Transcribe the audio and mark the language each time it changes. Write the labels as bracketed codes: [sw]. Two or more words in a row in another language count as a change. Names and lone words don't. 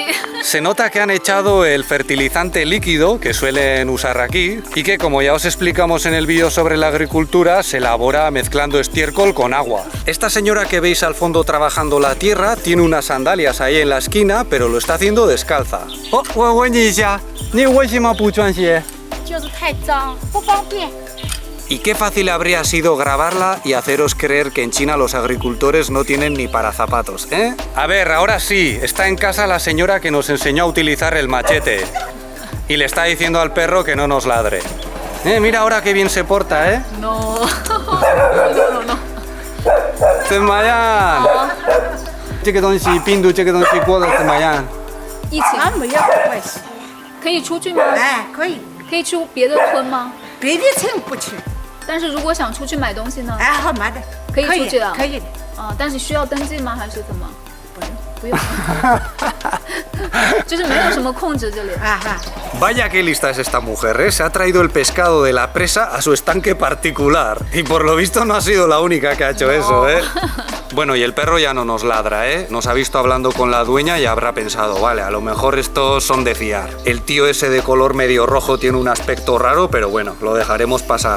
[es] Se nota que han echado el fertilizante líquido que suelen usar aquí y que, como ya os explicamos en el vídeo sobre la agricultura, se elabora mezclando estiércol con agua. Esta señora que veis al fondo trabajando la tierra tiene unas sandalias ahí en la esquina, pero lo está haciendo descalza. [zh] Oh, 我问你一下，你为什么不穿鞋？就是太脏，不方便。 [es] Y qué fácil habría sido grabarla y haceros creer que en China los agricultores no tienen ni para zapatos, ¿eh? A ver, ahora sí, está en casa la señora que nos enseñó a utilizar el machete. Y le está diciendo al perro que no nos ladre. Mira ahora qué bien se porta, ¿eh? No. no. [zh] 怎么样？这个东西病毒这个东西过得怎么样？疫情没有关系，可以出去吗？哎，可以，可以去别的村吗？别的村不去，但是如果想出去买东西呢？哎，好买的，可以出去的可以的。但是需要登记吗？还是怎么？不用，就是没有什么控制这里。 [es] Vaya que lista es esta mujer, ¿eh? Se ha traído el pescado de la presa a su estanque particular. Y por lo visto no ha sido la única que ha hecho eso, ¿eh? Bueno, y el perro ya no nos ladra, ¿eh? Nos ha visto hablando con la dueña y habrá pensado, vale, a lo mejor estos son de fiar. El tío ese de color medio rojo tiene un aspecto raro, pero bueno, lo dejaremos pasar.